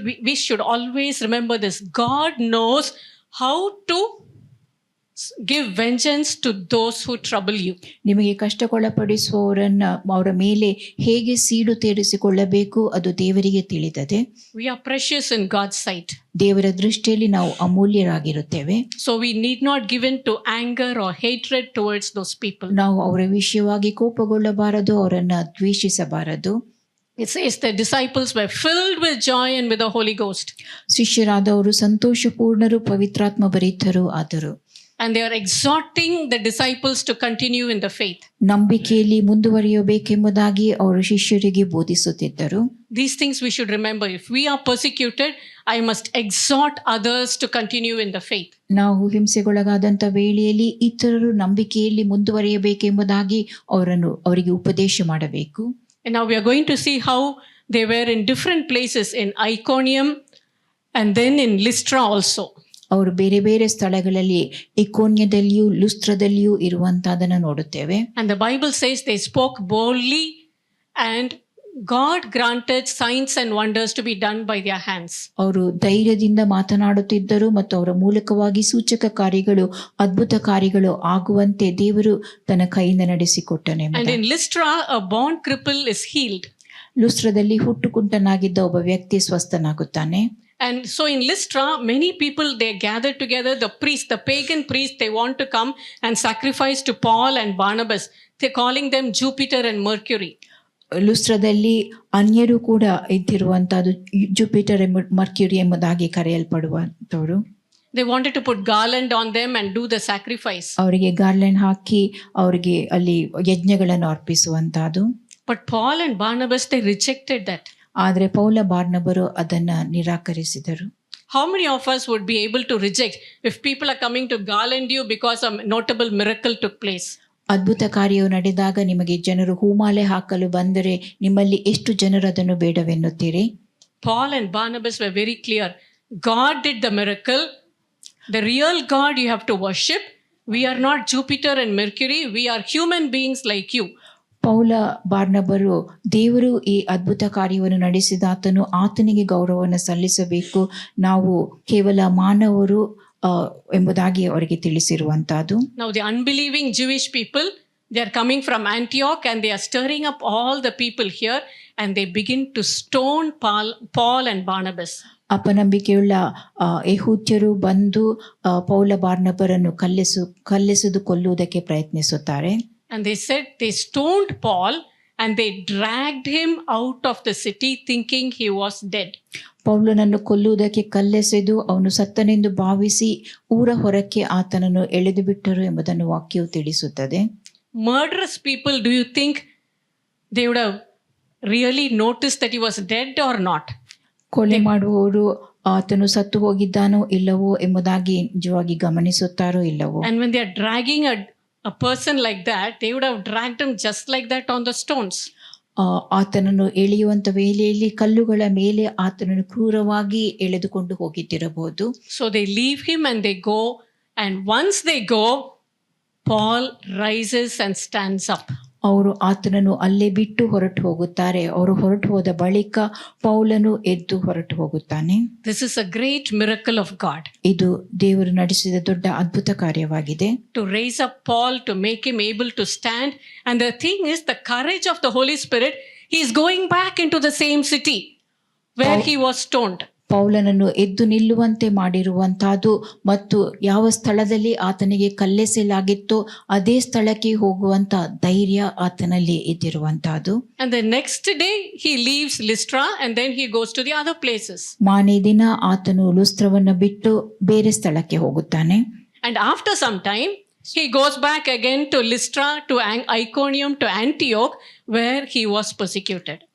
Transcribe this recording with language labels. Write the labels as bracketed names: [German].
[English] We should always remember this. God knows how to give vengeance to those who trouble you. [Kannada] ನಿಮಗೆ ಕಷ್ಟಕ್ಕೊಳಪಡಿಸುವವರನ್ನ ಅವರ ಮೇಲೆ ಹೇಗೆ ಸೀಡು ತೀರಿಸಿಕೊಳ್ಳಬೇಕು ಅದು ದೇವರಿಗೆ ತಿಳಿದದೆ. [English] We are precious in God's sight. [Kannada] ದೇವರ ದೃಷ್ಟಿಯಲ್ಲಿ ನಾವು ಅಮೂಲ್ಯರಾಗಿರುತ್ತೇವೆ. [English] So we need not give in to anger or hatred towards those people. [Kannada] ನಾವು ಅವರ ವಿಷಯವಾಗಿ ಕೋಪಗೊಳ್ಳಬಾರದು, ಅವರನ್ನ ದ್ವೇಷಿಸಬಾರದು. [English] It says the disciples were filled with joy and with the Holy Ghost. [Kannada] ಶಿಷ್ಯರಾದವರು ಸಂತೋಷಪೂರ್ಣರು ಪವಿತ್ರಾತ್ಮ ಭರಿತರು ಆದರು. [English] And they are exhorting the disciples to continue in the faith. [Kannada] ನಂಬಿಕೆಯಲ್ಲಿ ಮುಂದುವರಿಯಬೇಕೆಂಬುದಾಗಿ ಅವರು ಶಿಷ್ಯರಿಗೆ ಬೋಧಿಸುತ್ತಿದ್ದರು. [English] These things we should remember. If we are persecuted, I must exhort others to continue in the faith. [Kannada] ನಾವು ಹಿಂಸೆಗೊಳಗಾದಂಥ ವೇಳೆಯಲ್ಲಿ ಇತರರು ನಂಬಿಕೆಯಲ್ಲಿ ಮುಂದುವರಿಯಬೇಕೆಂಬುದಾಗಿ ಅವರಿಗೆ ಉಪದೇಶ ಮಾಡಬೇಕು. [English] And now we are going to see how they were in different places in Iconium and then in Lystra also. [Kannada] ಅವರು ಬೇರೆ ಬೇರೆ ಸ್ಥಳಗಳಲ್ಲಿ ಇಕೋನ್ಯದಲ್ಲಿಯೂ ಲುಸ್ತ್ರದಲ್ಲಿಯೂ ಇರುವಂತಹದನ್ನು ನೋಡುತ್ತೇವೆ. [English] And the Bible says they spoke boldly and God granted signs and wonders to be done by their hands. [Kannada] ಅವರು ಧೈರ್ಯದಿಂದ ಮಾತನಾಡುತ್ತಿದ್ದರು ಮತ್ತು ಅವರ ಮೂಲಕವಾಗಿ ಸೂಚಕ ಕಾರ್ಯಗಳು ಅದ್ಭುತ ಕಾರ್ಯಗಳು ಆಗುವಂತೆ ದೇವರು ತನ್ನ ಕೈಯಿಂದ ನಡೆಸಿಕೊಟ್ಟನೆ. [English] And in Lystra a born cripple is healed. [Kannada] ಲುಸ್ತ್ರದಲ್ಲಿ ಹುಟ್ಟುಕುಂಟನಾಗಿದ್ದ ಒಬ್ಬ ವ್ಯಕ್ತಿ ಸ್ವಸ್ಥನಾಗುತ್ತಾನೆ. [English] And so in Lystra, many people, they gathered together, the pagan priest, they want to come and sacrifice to Paul and Barnabas. They're calling them Jupiter and Mercury. [Kannada] ಲುಸ್ತ್ರದಲ್ಲಿ ಅನ್ಯರು ಕೂಡ ಇದ್ದಿರುವಂತಹದ್ದು Jupiter Mercury ಎಂಬುದಾಗಿ ಕರೆಯಲ್ಪಡುವಂತವರು. [English] They wanted to put garland on them and do the sacrifice. [Kannada] ಅವರಿಗೆ garland ಹಾಕಿ ಅವರಿಗೆ ಅಲ್ಲಿ ಯಜ್ಞಗಳನ್ನು ಅರ್ಪಿಸುವಂತಹದ್ದು. [English] But Paul and Barnabas, they rejected that. [Kannada] ಆದರೆ ಪೌಲ ಬಾರ್ನಬರು ಅದನ್ನ ನಿರಾಕರಿಸಿದರು. [English] How many of us would be able to reject if people are coming to garland you because a notable miracle took place? [Kannada] ಅದ್ಭುತ ಕಾರ್ಯವು ನಡೆದಾಗ ನಿಮಗೆ ಜನರು ಹೂಮಾಲೆ ಹಾಕಲು ಬಂದರೆ ನಿಮ್ಮಲ್ಲಿ ಎಷ್ಟು ಜನರು ಅದನ್ನು ಬೇಡವೆನ್ನುತ್ತೀರಿ? [English] Paul and Barnabas were very clear. God did the miracle. The real God you have to worship. We are not Jupiter and Mercury. We are human beings like you. [Kannada] ಪೌಲ ಬಾರ್ನಬರು ದೇವರು ಈ ಅದ್ಭುತ ಕಾರ್ಯವನ್ನು ನಡೆಸಿದಾತನು ಆತನಿಗೆ ಗೌರವವನ್ನು ಸಲ್ಲಿಸಬೇಕು, ನಾವು ಕೇವಲ ಮಾನವರು ಎಂಬುದಾಗಿ ಅವರಿಗೆ ತಿಳಿಸಿರುವಂತಹದ್ದು. [English] Now the unbelieving Jewish people, they are coming from Antioch and they are stirring up all the people here and they begin to stone Paul and Barnabas. [Kannada] ಅಪನಂಬಿಕೆಯುಳ್ಳ ಯೆಹೂದ್ಯರು ಬಂದು ಪೌಲ ಬಾರ್ನಬರನ್ನು ಕಲ್ಲೆಸೆದು ಕೊಲ್ಲುವುದಕ್ಕೆ ಪ್ರಯತ್ನಿಸುತ್ತಾರೆ. [English] And they said they stoned Paul and they dragged him out of the city thinking he was dead. [Kannada] ಪೌಲನನ್ನು ಕೊಲ್ಲುವುದಕ್ಕೆ ಕಲ್ಲೆಸೆದು ಅವನು ಸತ್ತನೆಂದು ಭಾವಿಸಿ ಊರ ಹೊರಕ್ಕೆ ಆತನನ್ನು ಎಳೆದು ಬಿಟ್ಟರು ಎಂಬುದನ್ನು ವಾಕ್ಯವು ತಿಳಿಸುತ್ತದೆ. [English] Murderous people, do you think they would have really noticed that he was dead or not? [Kannada] ಕೊಲೆ ಮಾಡುವವರು ಆತನು ಸತ್ತು ಹೋಗಿದ್ದಾನೋ ಇಲ್ಲವೋ ಎಂಬುದಾಗಿ ನಿಜವಾಗಿ ಗಮನಿಸುತ್ತಾರೋ ಇಲ್ಲವೋ. [English] And when they are dragging a person like that, they would have dragged him just like that on the stones. [Kannada] ಆತನನ್ನು ಎಳೆಯುವಂತ ವೇಳೆಯಲ್ಲಿ ಕಲ್ಲುಗಳ ಮೇಲೆ ಆತನನ್ನು ಕ್ರೂರವಾಗಿ ಎಳೆದುಕೊಂಡು ಹೋಗಿದ್ದಿರಬಹುದು. [English] So they leave him and they go, and once they go, Paul rises and stands up. [Kannada] ಅವರು ಆತನನ್ನು ಅಲ್ಲೇ ಬಿಟ್ಟು ಹೊರಟು ಹೋಗುತ್ತಾರೆ. ಅವರು ಹೊರಟು ಹೋದ ಬಳಿಕ ಪೌಲನು ಎದ್ದು ಹೊರಟು ಹೋಗುತ್ತಾನೆ. [English] This is a great miracle of God. [Kannada] ಇದು ದೇವರು ನಡೆಸಿದ ದೊಡ್ಡ ಅದ್ಭುತ ಕಾರ್ಯವಾಗಿದೆ. [English] To raise up Paul, to make him able to stand. And the thing is, the courage of the Holy Spirit, he is going back into the same city where he was stoned. [Kannada] ಪೌಲನನ್ನು ಎದ್ದು ನಿಲ್ಲುವಂತೆ ಮಾಡಿರುವಂತಹದ್ದು ಮತ್ತು ಯಾವ ಸ್ಥಳದಲ್ಲಿ ಆತನಿಗೆ ಕಲ್ಲೆಸಲಾಗಿತ್ತೋ ಅದೇ ಸ್ಥಳಕ್ಕೆ ಹೋಗುವಂತ ಧೈರ್ಯ ಆತನಲ್ಲಿ ಇದ್ದಿರುವಂತಹದ್ದು. [English] And the next day he leaves Lystra and then he goes to the other places. [Kannada] ಮಾರನೇ ದಿನ ಆತನು ಲುಸ್ತ್ರವನ್ನು ಬಿಟ್ಟು ಬೇರೆ ಸ್ಥಳಕ್ಕೆ ಹೋಗುತ್ತಾನೆ. [English] And after some time he goes back again to Lystra, to Iconium, to Antioch, where he was persecuted.